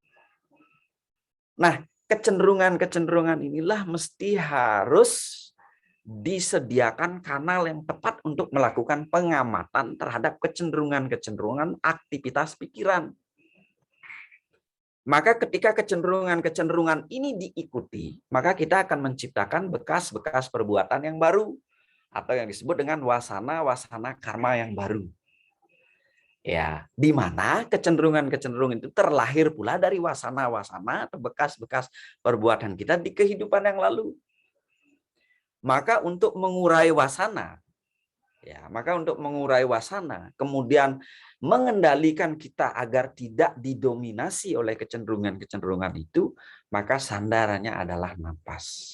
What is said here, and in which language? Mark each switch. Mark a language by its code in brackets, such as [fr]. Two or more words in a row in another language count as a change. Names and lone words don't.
[id] Nah, kecenderungan-kecenderungan inilah mesti harus disediakan kanal yang tepat untuk melakukan pengamatan terhadap kecenderungan-kecenderungan aktivitas pikiran. Maka ketika kecenderungan-kecenderungan ini diikuti, maka kita akan menciptakan bekas-bekas perbuatan yang baru atau yang disebut dengan wasana-wasana karma yang baru. Ya, di mana kecenderungan-kecenderungan itu terlahir pula dari wasana-wasana atau bekas-bekas perbuatan kita di kehidupan yang lalu. Maka untuk mengurai wasana, kemudian mengendalikan kita agar tidak didominasi oleh kecenderungan-kecenderungan itu, maka sandarannya adalah napas.